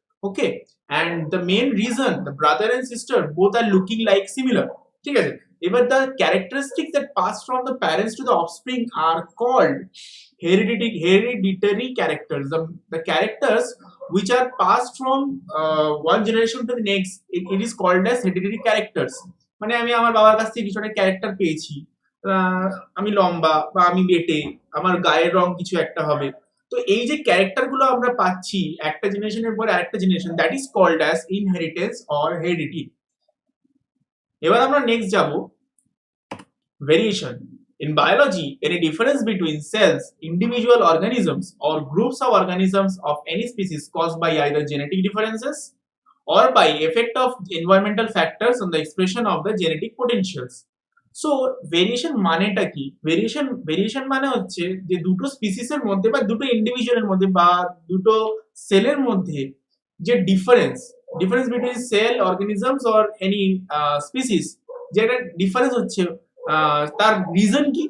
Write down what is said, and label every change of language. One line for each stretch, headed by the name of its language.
English: Okay, and the main reason the brother and sister both are looking like similar.
Bangla: ঠিক আছে, এবার
English: the characteristics that pass from the parents to the offspring are called hereditary characters. The characters which are passed from one generation to the next, it is called as hereditary characters.
Bangla: মানে আমি আমার বাবার কাছ থেকে কিছু একটা character পেয়েছি, আমি লম্বা বা আমি বেটে, আমার গায়ের রং কিছু একটা হবে। তো এই যে ক্যারেক্টার গুলো আমরা পাচ্ছি একটা জেনারেশনের পর আরেকটা generation,
English: That is called as inheritance or heredity.
Bangla: এবার আমরা নেক্সট যাব variation.
English: In biology, any difference between cells, individual organisms, or groups of organisms of any species caused by either genetic differences or by effect of environmental factors on the expression of the genetic potentials.
Bangla: So variation মানেটা কি? Variation মানে হচ্ছে যে দুটো স্পিসিসের মধ্যে বা দুটো ইন্ডিভিজুয়ালের মধ্যে বা দুটো সেলের মধ্যে যে difference between sell, organisms or any species, যেটা ডিফারেন্স হচ্ছে, তার রিজন কি?